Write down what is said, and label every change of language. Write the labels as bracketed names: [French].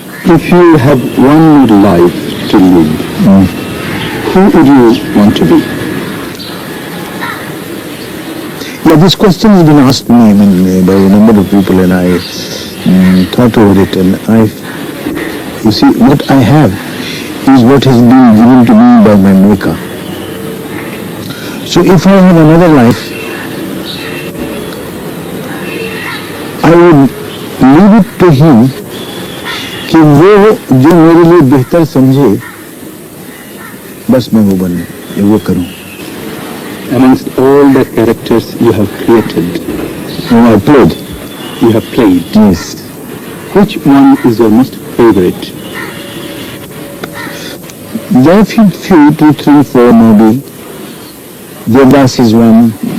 [English] If you had one more life to live, who would you want to be? Yeah, this question has been asked me by a number of people, and I thought over it, and you see, what I have is what has been given to me by my Maker. So if I have another life, I would leave it to him [Hindi] कि वो जो मेरे लिए बेहतर समझे, बस मैं वो बनूं, वो करूं. [English] Amongst all the characters you have created, I played. you have played, Yes. which one is your most favorite? There are few, 2, 3, 4 maybe. Devdas is one.